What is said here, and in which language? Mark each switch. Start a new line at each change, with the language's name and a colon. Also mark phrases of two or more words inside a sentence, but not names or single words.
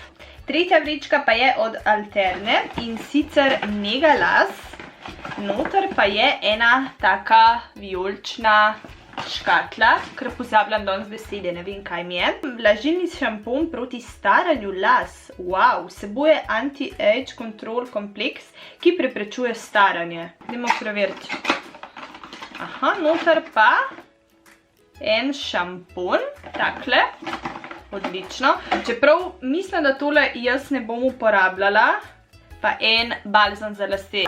Slovenian: Tretja vrečka pa je od Alterne in sicer nega las. Noter pa je ena taka vijolična škatla, ker pozabljam danes besede, ne vem kaj mi je. Vlažilni šampon proti staranju las. Wow, vsebuje
English: anti-age control
Slovenian: kompleks, ki preprečuje staranje. Idemo preveriti. Aha, noter pa en šampon, takle. Odlično. Čeprav mislim, da tole jaz ne bom uporabljala, pa en balzam za lase.